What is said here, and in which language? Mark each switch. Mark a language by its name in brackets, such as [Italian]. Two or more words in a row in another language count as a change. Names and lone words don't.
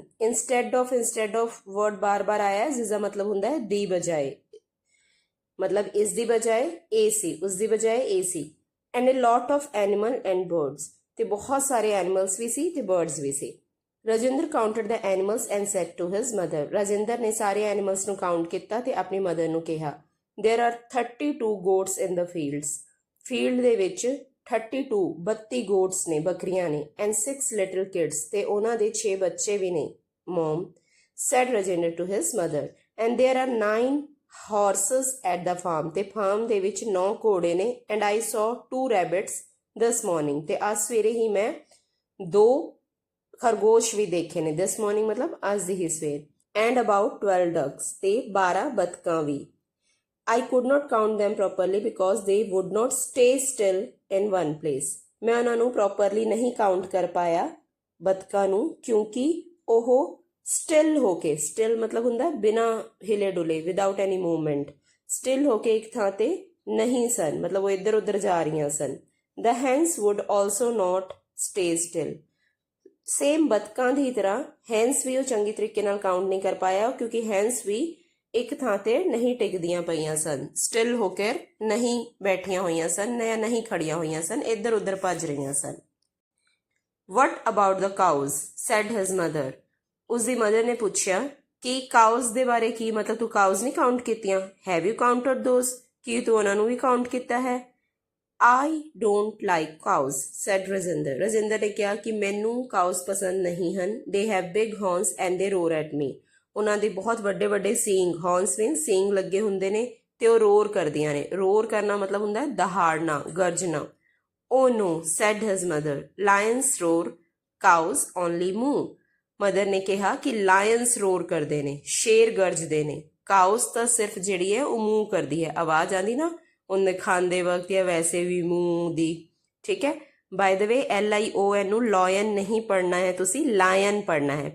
[English] instead of word [Punjabi] ਬਾਰ-ਬਾਰ ਆਇਆ, ਜਿਸ ਦਾ ਮਤਲਬ ਹੁੰਦਾ ਹੈ ਦੀ ਬਜਾਏ, ਮਤਲਬ ਇਸ ਦੀ ਬਜਾਏ ਏ ਸੀ, ਉਸ ਦੀ ਬਜਾਏ ਏ ਸੀ। [English] and a lot of animal and birds, [Punjabi] ਤੇ ਬਹੁਤ ਸਾਰੇ ਐਨੀਮਲਸ ਵੀ ਸੀ ਤੇ ਬਰਡਸ ਵੀ ਸੀ। ਰਾਜਿੰਦਰ [English] counted the animals and said to his mother, [Punjabi] ਰਾਜਿੰਦਰ ਨੇ ਸਾਰੇ ਐਨੀਮਲਸ ਨੂੰ ਕਾਊਂਟ ਕੀਤਾ ਤੇ ਆਪਣੀ ਮਦਰ ਨੂੰ ਕਿਹਾ, [English] there are 32 goats in the fields। [Punjabi] ਫੀਲਡ ਦੇ ਵਿੱਚ 32 goats ਨੇ, ਬੱਕਰੀਆਂ ਨੇ। [English] and 6 little kids, [Punjabi] ਤੇ ਉਹਨਾਂ ਦੇ 6 ਬੱਚੇ ਵੀ ਨੇ। [English] mom said Rajinder to his mother, and there are 9 horses at the farm, [Punjabi] ਤੇ ਫਾਰਮ ਦੇ ਵਿੱਚ 9 ਘੋੜੇ ਨੇ। [English] and I saw 2 rabbits this morning, [Punjabi] ਤੇ ਅੱਜ ਸਵੇਰੇ ਹੀ ਮੈਂ 2 ਖਰਗੋਸ਼ ਵੀ ਦੇਖੇ ਨੇ। [English] this morning [Punjabi] ਮਤਲਬ ਅੱਜ ਦੀ ਹੀ ਸਵੇਰ। [English] and about 12 ducks, [Punjabi] ਤੇ 12 ਬੱਤਕਾਂ ਵੀ। [English] I could not count them properly because they would not stay still in one place। [Punjabi] ਮੈਂ ਉਹਨਾਂ ਨੂੰ ਪ੍ਰੋਪਰਲੀ ਨਹੀਂ ਕਾਊਂਟ ਕਰ ਪਾਇਆ, ਬੱਤਕਾਂ ਨੂੰ, ਕਿਉਂਕਿ ਉਹ ਸਟਿਲ ਹੋ ਕੇ, ਸਟਿਲ ਮਤਲਬ ਹੁੰਦਾ ਬਿਨਾਂ ਹਿਲੇ ਡੁਲੇ, [English] without any movement, [Punjabi] ਸਟਿਲ ਹੋ ਕੇ ਇੱਕ ਥਾਂ ਤੇ ਨਹੀਂ ਸਨ, ਮਤਲਬ ਉਹ ਇੱਧਰ ਉੱਧਰ ਜਾ ਰਹੀਆਂ ਸਨ। [English] The hens would also not stay still। [Punjabi] ਸੇਮ ਬੱਤਕਾਂ ਦੀ ਤਰ੍ਹਾਂ ਹੈਂਸ ਵੀ ਉਹ ਚੰਗੀ ਤਰੀਕੇ ਨਾਲ ਕਾਊਂਟ ਨਹੀਂ ਕਰ ਪਾਇਆ, ਕਿਉਂਕਿ ਹੈਂਸ ਵੀ ਇੱਕ ਥਾਂ ਤੇ ਨਹੀਂ ਟਿਕਦੀਆਂ ਪਈਆਂ ਸਨ, ਸਟਿਲ ਹੋ ਕੇ ਨਹੀਂ ਬੈਠੀਆਂ ਹੋਈਆਂ ਸਨ ਜਾਂ ਨਹੀਂ ਖੜੀਆਂ ਹੋਈਆਂ ਸਨ, ਇੱਧਰ ਉੱਧਰ ਭੱਜ ਰਹੀਆਂ ਸਨ। [English] What about the cows? said his mother। [Punjabi] ਉਸਦੀ ਮਦਰ ਨੇ ਪੁੱਛਿਆ ਕਿ ਕਾਊਜ਼ ਦੇ ਬਾਰੇ ਕੀ, ਮਤਲਬ ਤੂੰ ਕਾਊਜ਼ ਨਹੀਂ ਕਾਊਂਟ ਕੀਤੀਆਂ? [English] Have you counted those? [Punjabi] ਕੀ ਤੂੰ ਉਹਨਾਂ ਨੂੰ ਵੀ ਕਾਊਂਟ ਕੀਤਾ ਹੈ? [English] I don't like cows, said Rajinder। [Punjabi] ਰਾਜਿੰਦਰ ਨੇ ਕਿਹਾ ਕਿ ਮੈਨੂੰ ਕਾਊਜ਼ ਪਸੰਦ ਨਹੀਂ ਹਨ। [English] They have big horns and they roar at me। [Punjabi] ਉਹਨਾਂ ਦੇ ਬਹੁਤ ਵੱਡੇ ਵੱਡੇ ਸੀਂਗ, [English] horns mean [Punjabi] ਸੀਂਗ ਲੱਗੇ ਹੁੰਦੇ ਨੇ ਤੇ ਉਹ ਰੋਰ ਕਰਦੀਆਂ ਨੇ। ਰੋਰ ਕਰਨਾ ਮਤਲਬ ਹੁੰਦਾ ਹੈ ਦਹਾੜਨਾ, ਗਰਜਣਾ। [English] Oh no, said his mother, lions roar, cows only moo। [Punjabi] ਮਦਰ ਨੇ ਕਿਹਾ ਕਿ ਲਾਇਨਸ ਰੋਰ ਕਰਦੇ ਨੇ, ਸ਼ੇਰ ਗਰਜਦੇ ਨੇ, ਕਾਊਸ ਤਾਂ ਸਿਰਫ ਜਿਹੜੀ ਹੈ ਉਹ ਮੂੰਹ ਕਰਦੀ ਹੈ, ਆਵਾਜ਼ ਆਉਂਦੀ ਨਾ ਉਹਨੇ ਖਾਂਦੇ ਵਕਤ ਜਾਂ ਵੈਸੇ ਵੀ ਮੂੰਹ ਦੀ। ਠੀਕ ਹੈ। [English] by the way [Punjabi] LION ਨੂੰ ਲॉयन ਨਹੀਂ ਪੜ੍ਹਨਾ ਹੈ, ਤੁਸੀਂ ਲਾਇਨ ਪੜ੍ਹਨਾ ਹੈ।